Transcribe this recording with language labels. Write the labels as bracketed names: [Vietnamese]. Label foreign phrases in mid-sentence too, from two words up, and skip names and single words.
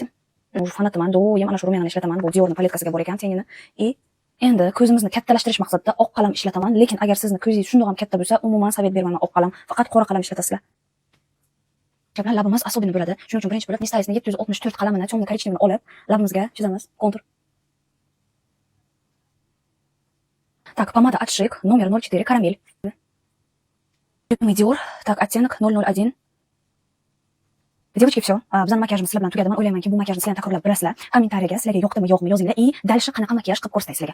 [Uzbek] Уже fanataman, doim ana shu rumyani ishlataman. Bu Dior'ning paletkasiga bor ekan tengini. Endi ko'zimizni kattalashtirish maqsadida oq qalam ishlataman, lekin agar sizni ko'zingiz shundoq ham katta bo'lsa, umuman sovet bermayman oq qalam, faqat qora qalam ishlatasizlar. Bilan labimiz особенный bo'ladi. Shuning uchun birinchi bo'lib Nistayesning 764 qalamini, temno korичневini olib, labimizga chizamiz, kontur. [Russian] Так, помада от Шик, номер 04, карамель. Dior, так, оттенок 001. Девочки, все. [Uzbek] Bizning makiyajimiz sizlar bilan tugadi. Men o'ylaymanki, bu makiyajni sizlar takrorlab bilasizlar. Kommentariyaga sizlarga yoqdimi, yo'qmi yozinglar. Дальше qanaqa makiyaj qilib ko'rsatay sizlarga.